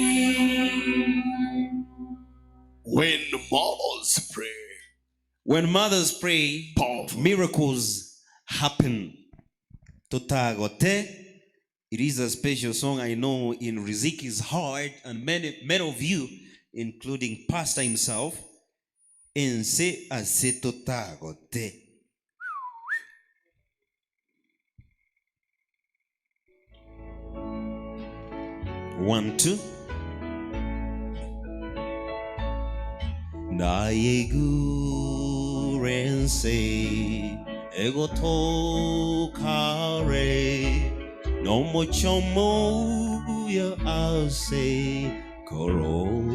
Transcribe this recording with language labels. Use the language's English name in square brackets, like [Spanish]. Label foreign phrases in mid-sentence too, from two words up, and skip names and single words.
[English] When mothers pray. When mothers pray, miracles happen. [Gusii] Totagote. [English] It is a special song I know in Riziki's heart, and many of you, including Pastor himself, [Gusii] Ense ase totagote. [English] One, two. [Gusii] Nayegurense egotokare no mochomo ya ase koro